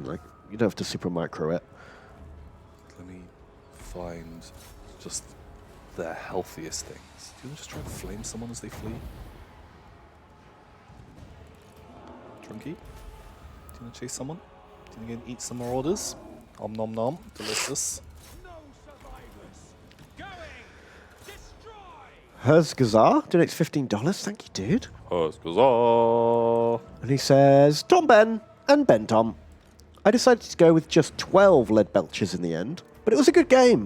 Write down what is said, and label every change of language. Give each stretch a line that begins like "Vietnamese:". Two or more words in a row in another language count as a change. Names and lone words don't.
English: Like, you don't have to super micro it. Let me find just their healthiest things. Do you want to just try and flame someone as they flee? Trunky? Do you want to chase someone? Do you want to eat some marauders? Om nom nom. Delicious. No survivors. Going. Destroy. Herzgazar donates $15. Thank you, dude. Huskazar. And he says, Tom Ben and Ben Tom. I decided to go with just 12 lead belchers in the end, but it was a good game.